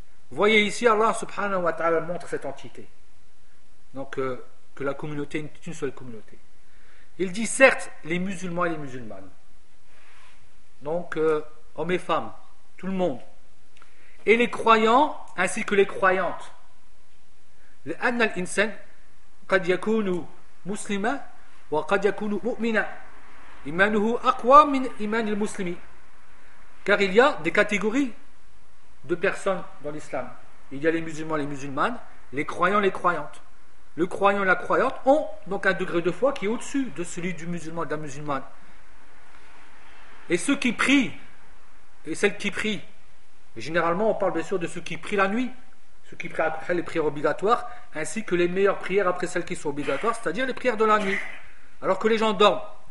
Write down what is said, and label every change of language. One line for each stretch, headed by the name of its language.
French: Voyez ici, Allah subhanahu wa ta'ala montre cette entité. Donc que la communauté est une seule communauté. Il dit certes les musulmans et les musulmanes, donc hommes et femmes, tout le monde, et les croyants ainsi que les croyantes.
Arabic: لأن الإنسان قد يكون مسلما وقد يكون مؤمنا إيمانه أقوى من إيمان المسلم.
French: Car il y a des catégories de personnes dans l'islam. Il y a les musulmans et les musulmanes, les croyants et les croyantes. Le croyant et la croyante ont donc un degré de foi qui est au-dessus de celui du musulman et de la musulmane. Et ceux qui prient, et celles qui prient, généralement on parle bien sûr de ceux qui prient la nuit, ceux qui prient après les prières obligatoires, ainsi que les meilleures prières après celles qui sont obligatoires, c'est-à-dire les prières de la nuit, alors que les gens dorment.